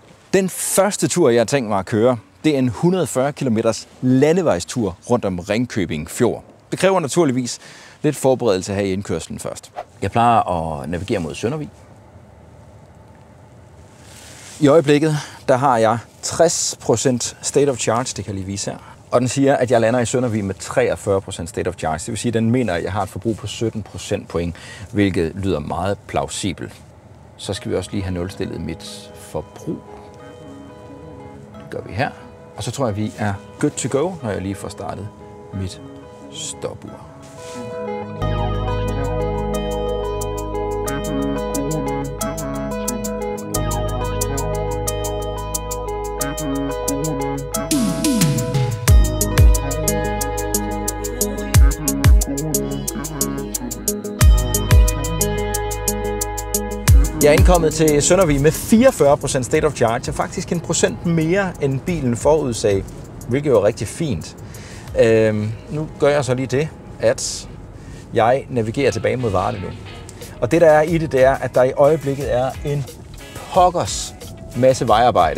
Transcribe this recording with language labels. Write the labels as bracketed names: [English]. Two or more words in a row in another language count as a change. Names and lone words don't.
[Danish] Den første tur, jeg har tænkt mig at køre, det er en 140 km landevejstur rundt om Ringkøbing Fjord. Det kræver naturligvis lidt forberedelse her i indkørslen først. Jeg plejer at navigere mod Søndervig. I øjeblikket, der har jeg 60% [English] state of charge, [Danish] det kan jeg lige vise her. Og den siger, at jeg lander i Søndervig med 43% [English] state of charge. [Danish] Det vil sige, at den mener, at jeg har et forbrug på 17% point, hvilket lyder meget plausibelt. Så skal vi også lige have nulstillet mit forbrug. Det gør vi her. Og så tror jeg, at vi er [English] good to go, [Danish] når jeg lige får startet mit stopur. Jeg er indkommet til Søndervig med 44% [English] state of charge, [Danish] og faktisk 1% mere end bilen forudsagde, hvilket jo er rigtig fint. Nu gør jeg så lige det, at jeg navigerer tilbage mod Varde nu. Og det der er i det, det er, at der i øjeblikket er en pokkers masse vejarbejde.